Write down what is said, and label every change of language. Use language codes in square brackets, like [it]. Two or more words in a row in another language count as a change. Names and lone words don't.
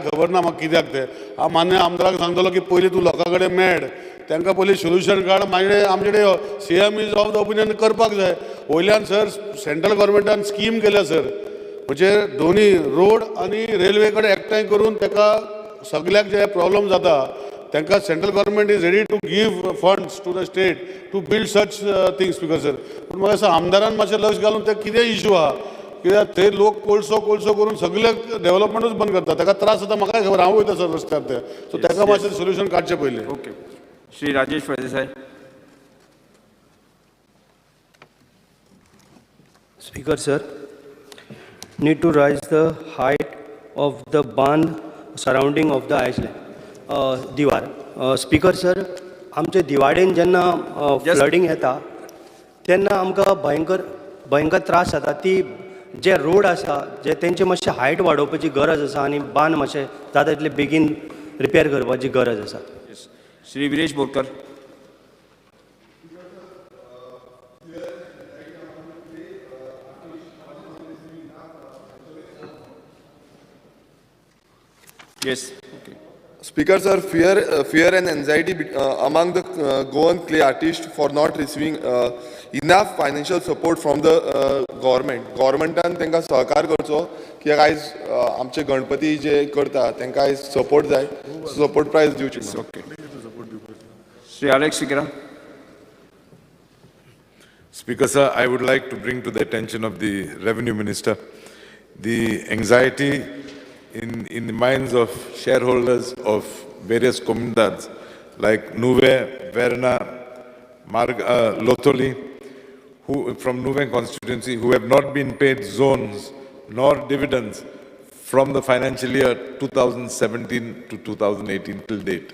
[kok] खबर ना म्हाका कित्याक ते हांव मान्य आमदाराक सांगतलो की पयलीं तूं लोकां कडेन मेळ तांकां पयलीं सोल्युशन काड मागीर आमचे कडेन [en] CM is of the opinion [kok] करपाक जाय वयल्यान [en] sir central government scheme [kok] केल्या सर म्हणजे दोनी रोड आनी रेल्वे कडेन एकठांय करून ताका सगळ्याक जे प्रॉब्लम जाता तांकां [en] central government is ready to give funds to the state to build such things speaker sir [kok] पूण म्हाका दिसता आमदारान मातशें लक्ष घालून ते कितें इशू आहा कित्याक थंय लोक कोळसो करून सगळे डेव्हलपमेंटूच बंद करता ताका त्रास जाता म्हाकाय खबर हांव वयता सर रस्त्यार ते सो ताका मातशें सोल्युशन काडचें पयलें ओके श्री राजेश फळदेसाय [en] Speaker sir, need to raise the height of the band surrounding of the island. [kok] दिवार [en] speaker sir [kok] आमचे दिवाडेन जेन्ना फ्लडिंग येता तेन्ना आमकां भयंकर त्रास जाता ती जे रोड आसा जे तेंचे मातशें हायट वाडोवपाची गरज आसा आनी बांद मातशें जाता तितले बेगीन रिपेर करपाची गरज आसा [en] श्री विरेश बोरकर Yes. Okay. Speaker sir, fear and anxiety among the Goan clay artists for not receiving enough financial support from the government. [kok] Governmentan तांकां सहकार करचो कित्याक आयज आमचे गणपती जे करता तांकां आयज सपोर्ट जाय [en] support price [kok] दिवची ओके श्री Alex Sikra. [en] Speaker sir, I would like to bring to the attention of the Revenue Minister the anxiety in the minds of shareholders of various comunidades like Nuve, Verna, Lotoli, who from Nuve constituency who have not been paid zones nor dividends from the financial year 2017 to 2018 till date.